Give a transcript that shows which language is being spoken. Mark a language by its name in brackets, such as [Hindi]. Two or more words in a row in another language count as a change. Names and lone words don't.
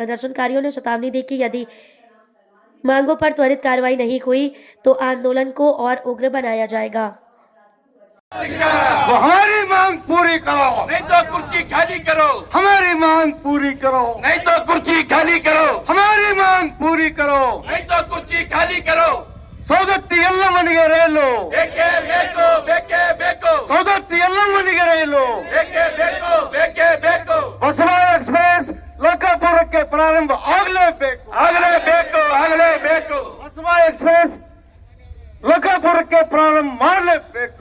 [Hindi] प्रदर्शनकारियों ने चेतावनी दी कि यदि मांगों पर त्वरित कार्रवाई नहीं हुई तो आंदोलन को और उग्र बनाया जाएगा। हमारी मांग पूरी करो, नहीं तो कुर्सी खाली करो। हमारी मांग पूरी करो, नहीं तो कुर्सी खाली करो। हमारी मांग पूरी करो, नहीं तो कुर्सी खाली करो। [Kannada] ಸೌದತ್ತಿ ಎಲ್ಲ ಮನೆಗೆ ರೈಲು, ಬೇಕೇ ಬೇಕು, ಬೇಕೇ ಬೇಕು। ಸೌದತ್ತಿ ಎಲ್ಲ ಮನೆಗೆ ರೈಲು, ಬೇಕೇ ಬೇಕು, ಬೇಕೇ ಬೇಕು। ಬಸವ ಎಕ್ಸ್ಪ್ರೆಸ್ ಲೋಕಾಪುರಕ್ಕೆ ಪ್ರಾರಂಭ ಆಗಲೇಬೇಕು, ಆಗಲೇಬೇಕು, ಆಗಲೇಬೇಕು। ಬಸವ ಎಕ್ಸ್ಪ್ರೆಸ್ ಲೋಕಾಪುರಕ್ಕೆ ಪ್ರಾರಂಭ ಮಾಡಲೇಬೇಕು,